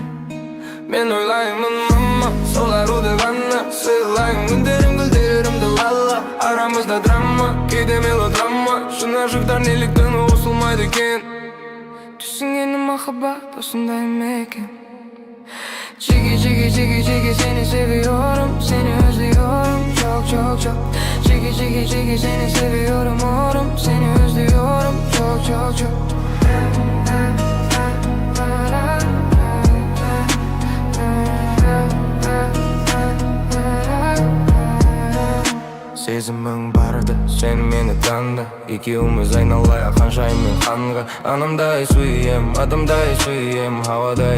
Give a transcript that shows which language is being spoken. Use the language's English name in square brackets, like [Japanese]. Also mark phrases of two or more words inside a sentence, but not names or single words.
[Kazakh] Мен ойлаймын мама, сол аруды ғана сыйлайын. Күндерім гүлдерімді лала, арамызда драма, кейде мелодрама. Шын ашықтар неліктен осылмайды екен. Түсінгенім махаббат осындай ма екен. Чиги, чиги, чиги, чиги, [Turkish] сені seviyorum, seni özlüyorum, çok çok çok. Чиги, чиги, чиги, seni seviyorum, oğlum, seni özlüyorum, çok çok çok. [Kazakh] Сезімің барды, сен мені танды. Екеуміз айналайық ханшайыммен ханға. Анамдай сүйем, адамдай сүйем, ауадай.